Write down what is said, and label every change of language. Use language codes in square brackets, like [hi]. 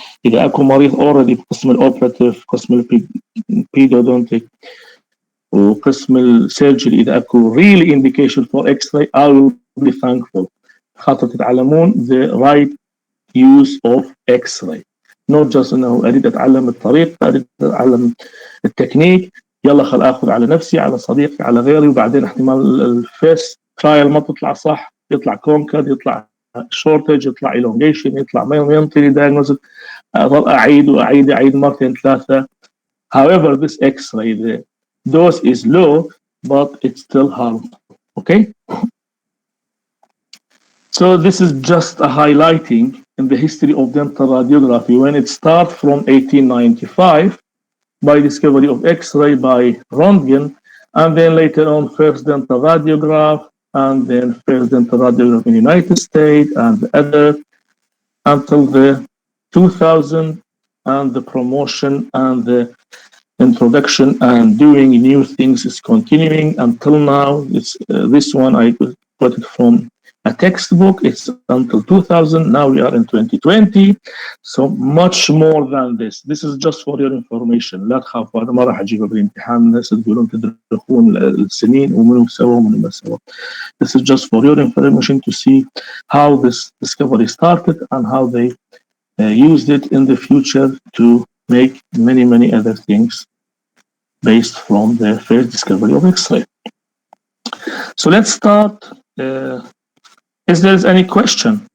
[ar] إذا أكو مريض already بقسم الأوبراتيف، قسم البيدودونتيك، وقسم السيرجري، إذا أكو really indication for X-ray I will be thankful خاطر تتعلمون the right use of X-ray. not just إنه أريد أتعلم الطريقة، أريد أتعلم التكنيك، يلا خل أخذ على نفسي على صديقي على غيري، وبعدين احتمال الفيرست ترايل ما تطلع صح، يطلع كونكر، يطلع شورتج، يطلع elongation، يطلع ما ينطي diagnosis، أظل أعيد مرتين ثلاثة. [en] However, this X-ray, the dose is low, but it's still harmful. Okay? So this is just a highlighting in the history of dental radiography when it starts from 1895 by discovery of X-ray by Röntgen, and then later on first dental radiograph, and then first dental radiograph in the United States and the other, until the 2000 and the promotion and the introduction and doing new things is continuing until now. It's this one I got it from a textbook. It's until 2000. Now we are in 2020, so much more than this. This is just for your information. [ar] لا تخافوا، أنا ما راح أجيبها بالامتحان الناس تقولون تدرخون السنين ومنو سوى ومنو ما سوى. [en] This is just for your information to see how this discovery started and how they used it in the future to make many other things based from the first discovery of X-ray. So let's start. Is there any question?